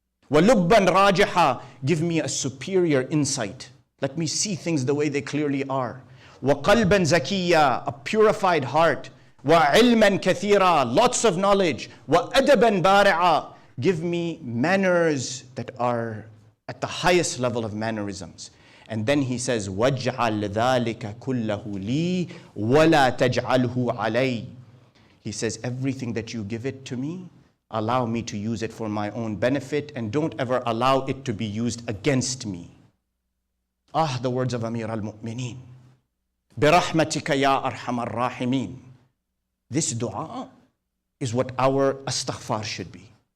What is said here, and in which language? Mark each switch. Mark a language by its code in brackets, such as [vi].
[ar] Walubban rajiha, [en] give me a superior insight. Let me see things the way they clearly are. [ar] Wa qalban zakiya, [en] a purified heart. [ar] Wa ilman kathira, [en] lots of knowledge. [ar] Wa adaban bari'a, [en] give me manners that are at the highest level of mannerisms. And then he says, [ar] وَاجْعَلْ ذَلِكَ كُلَّهُ لِي وَلَا تَجْعَلْهُ عَلَيْهِ. [en] He says, everything that you give it to me, allow me to use it for my own benefit, and don't ever allow it to be used against me. Ah, the words of Amir al-Mu'mineen. [ar] بِرَحْمَتِكَ يَا أَرْحَمَ الرَّاحِمِينَ. [en] This dua is what our astaghfar should be.